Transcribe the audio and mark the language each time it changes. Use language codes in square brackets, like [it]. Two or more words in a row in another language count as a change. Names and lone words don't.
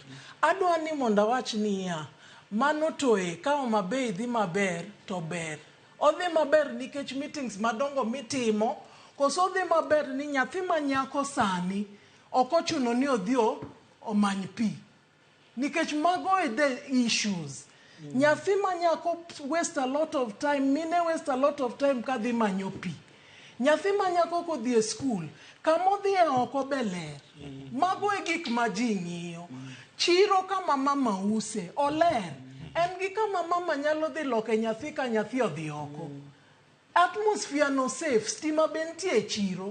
[luo] Adwa ni mondo wach ni ya mano toe ka Homabay dhi maber to ber. Odhi maber nikech meetings madongo mitimo koso odhi maber ni nyathi manyako sani ok ochuno ni odhi omany pi. Nikech mago e [en] the issues. [luo] Nyathi manyako [en] waste a lot of time, [luo] mine [en] waste a lot of time [luo] ka dhi manyo pi. Nyathi manyako kodhi e school kamo dhi e oko beler. Mago e gik ma ji ng'iyo. Chiro kama mama use oler. En gi kama mama nyalo dhi loke nyathi ka nyathi odhi oko. Atmosphere no safe, stima bentie e chiro.